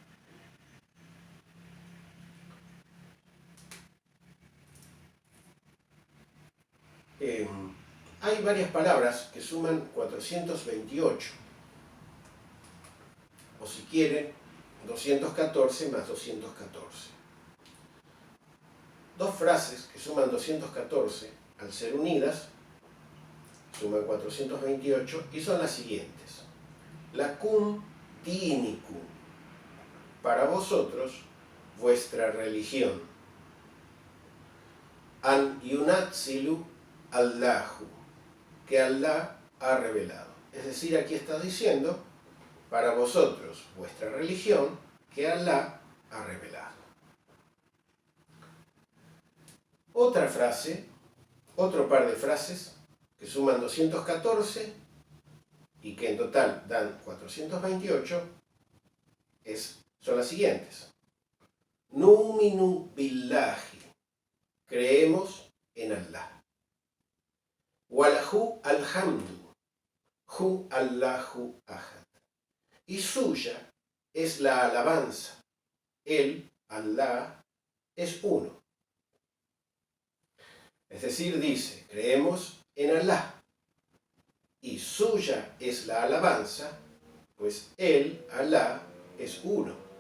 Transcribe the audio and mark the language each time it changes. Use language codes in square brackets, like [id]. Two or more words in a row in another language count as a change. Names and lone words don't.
[es] Hay varias palabras que suman 428, o si quieren, 214 más 214. Dos frases que suman 214, al ser unidas, suman 428 y son las siguientes. [ar] لكم دينكم, [es] para vosotros, vuestra religión. [ar] أن ينزل الله, [es] que Allah ha revelado. Es decir, aquí está diciendo, para vosotros, vuestra religión, que Allah ha revelado. Otra frase, otro par de frases, que suman 214 y que en total dan 428, son las siguientes. [ar] نؤمن بالله, [es] creemos en Allah. [ar] وله الحمد هو الله أحد. [es] Y suya es la alabanza. Él, Allah, es uno. Es decir, dice, creemos en Allah. Y suya es la alabanza, pues Él, Allah, es uno.